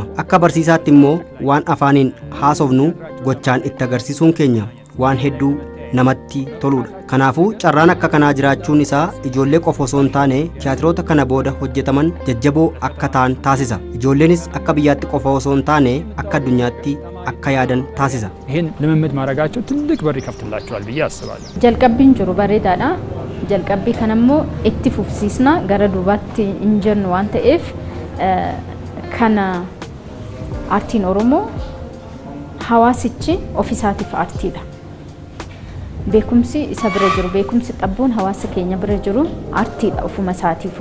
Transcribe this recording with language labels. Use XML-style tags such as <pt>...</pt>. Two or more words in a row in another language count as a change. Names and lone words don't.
<om>Akka barsiisaatti immoo waan afaaniin haasofnu gochaan itti agarsiisuun keenya waan hedduu namatti toludha. Kanaafuu carraan akka kanaa jiraachuun isaa ijoollee qofa osoo hin taane tiyaatiroota kana booda hojjetaman jajjaboo akka ta'an taasisa. Ijoolleenis akka biyyaatti qofa osoo hin taane akka addunyaatti akka yaadan taasisa.</om> <am>ይሄን ልምምድ ማድረጋቸው ትልቅ በር ይከፍትላቸዋል ብዬ አስባለሁ።</am> <om>jalqabbiin jiru bareedaadha. Jalqabbii kanammoo itti fufsiisna gara duubaatti hin jennu waan ta'eef kana aartiin Oromoo hawaasichi ofiisaatiif aartiidha. Beekumsi isa bira jiru, beekumsi xabboon hawaasa keenya bira jiru aartiidha ofuma isaatiifu.</om>